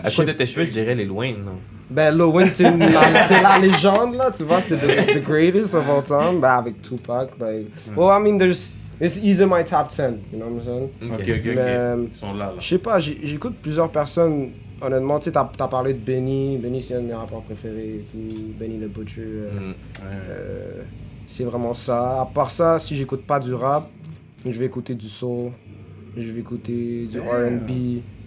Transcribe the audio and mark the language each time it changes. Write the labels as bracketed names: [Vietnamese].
[French] À cause de tes cheveux, je dirais les Wayne, là. Ben, Lil Wayne, c'est la légende, là, tu vois, c'est [English] the greatest of all time. [French] Ben, avec Tupac, like... [English] Well, I mean, it's easy my top 10, you know what I'm saying? [French] Ok. Mais, Ils sont là. je sais pas, j'écoute plusieurs personnes, honnêtement, tu sais, t'as parlé de Benny. Benny, c'est un de mes rappeurs préférés et tout. Benny the Butcher. C'est vraiment ça. À part ça, si j'écoute pas du rap, je vais écouter du soul, je vais écouter du R&B.